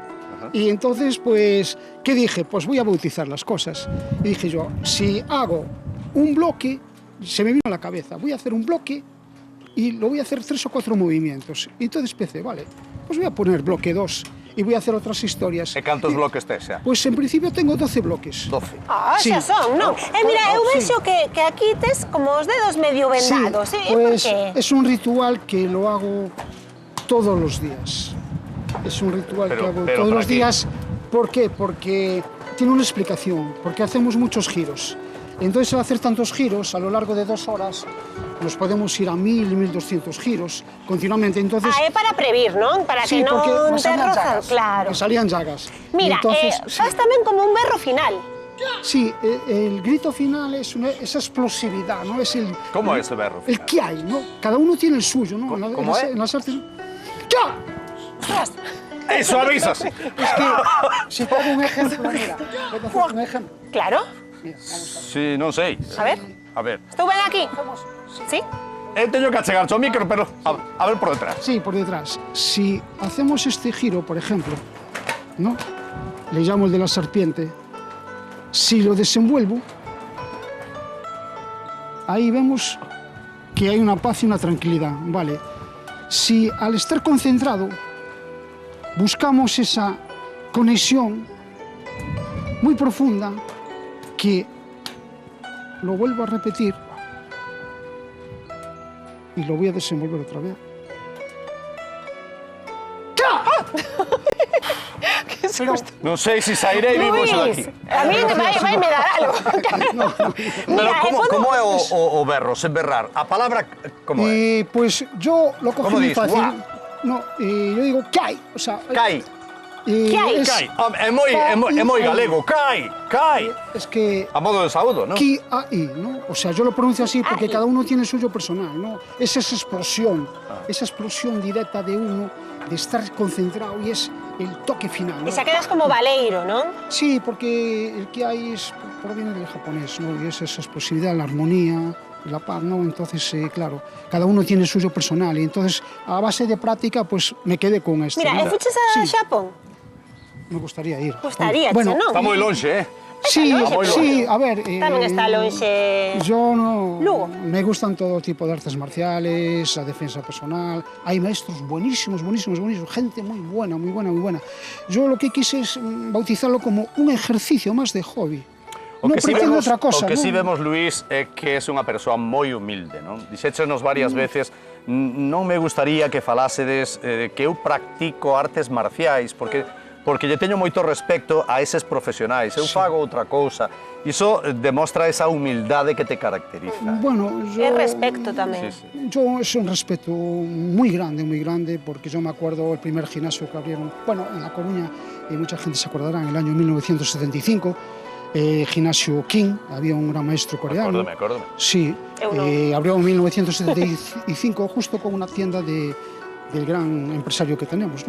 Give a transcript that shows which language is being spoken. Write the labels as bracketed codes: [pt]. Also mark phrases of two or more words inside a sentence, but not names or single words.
[es] Y entonces, pues, ¿qué dije? Pues voy a bautizar las cosas. Y dije yo, si hago un bloque, se me vino a la cabeza, voy a hacer un bloque y lo voy a hacer 3 o 4 movimientos. Y entonces empecé, vale, pues voy a poner bloque 2 y voy a hacer otras historias. [gl] E cantos bloques tes xa? [es] Pues en principio tengo 12 bloques. 12. Sí. [gl] Xa son, non? Mira, eu [es] Sí. [gl] vexo que aquí tes como os dedos medio vendados, [es] Sí, [gl] e por [es] pues qué? es un ritual que lo hago todos los días. Es un ritual Pero- que hago pero todos ¿para los qué? días. ¿Por qué? Porque tiene una explicación, porque hacemos muchos giros. Entonces, al hacer tantos giros, a lo largo de 2 horas, nos podemos ir a 1000, 1200 giros continuamente. Entonces, [gl] É para previr, non? Para [es] sí, [gl] que non [es] porque me [gl] te [es] salían [gl] rozan, [es] llagas. [gl] claro. [es] Me salían llagas. Y [gl] Mira, [es] entonces, [gl] faz tamén como un berro final. [es] sí, el grito final es esa explosividad, ¿no? Es el, [gl] Como é ese berro [es] el [gl] final? [es] que hay, ¿no? Cada uno tiene el suyo, ¿no? ¿Cómo es? En las artes... ¡Ya! Eso avisas. Es que, si te hago un ejemplo, mira, voy a hacer un ejemplo. Claro. Mira, vamos a ver. Sí, [gl] non sei. [es] A ver, A ver. [gl] estou ben aquí. Sí? Teño que achegar o micro, pero a ver por detrás. [es] Sí, por detrás. Si hacemos este giro, por ejemplo, ¿no? Le llamo el de la serpiente. Si lo desenvuelvo, ahí vemos que hay una paz y una tranquilidad, ¿vale? Si al estar concentrado buscamos esa conexión muy profunda, que lo vuelvo a repetir y lo voy a desenvolver otra vez. [gl] Non sei se sairei vivo Luis, xa daqui. a mí vai me dar algo. [es] Pero Mira, [gl] como é o berro, sen berrar? A palabra como é? [es] Pues yo lo cogí ¿Cómo muy dices? fácil. Guau. No, yo digo, ¿qué hay? O sea, [gl] Cai. Que hai? Cai, é moi galego, cai. [es] Es que... [gl] A modo de saúdo, [es] ¿no? Ki, a, i, ¿no? O sea, yo lo pronuncio así porque Ai. cada uno tiene el suyo personal, ¿no? Es esa explosión directa de uno, de estar concentrado y es el toque final, ¿no? [gl] E xa quedas como baleiro, non? [es] Sí, porque el que hay proviene del japonés, ¿no? Y es esa explosividad, la armonía, la paz, ¿no? Entonces, claro, cada uno tiene el suyo personal y entonces a base de práctica, pues me quedé con esto. [gl] Mira, [es] ¿no? [gl] e fuches a [es] Sí. [gl] Xapón? [es] Me gustaría ir. [gl] Gustaríache, [es] Bueno, [gl] non? Está moi lonxe, [es] Sí, [gl] longe, [es] sí, a ver... [gl] Tamén está lonxe... [es] Yo no... [gl] Lugo. [es] Me gustan todo tipo de artes marciales, la defensa personal. Hay maestros buenísimos, gente muy buena. Yo lo que quise es bautizarlo como un ejercicio más de hobby. [gl] O [es] No [gl] que si [es] pretendo [gl] vemos, [es] otra cosa, [gl] o que [es] ¿no? [gl] si vemos, Luís, é que é unha persoa moi humilde, non? Dixéchenos varias veces, non me gustaría que falásedes que eu practico artes marciais, porque lle teño moito respecto a eses profesionais. Eu fago outra cousa. Iso demostra esa humildade que te caracteriza. [es] Bueno, yo... [gl] É respecto tamén. [es] Sí. Yo es un respeto muy grande, porque yo me acuerdo el primer gimnasio que abrieron, bueno, en La Coruña, y mucha gente se acordará, en el año 1975, gimnasio King, había un gran maestro coreano. [gl] Acórdame. [es] Sí, [gl] Eu non. [es] abrió en 1975 justo con una tienda del gran empresario que tenemos, ¿no?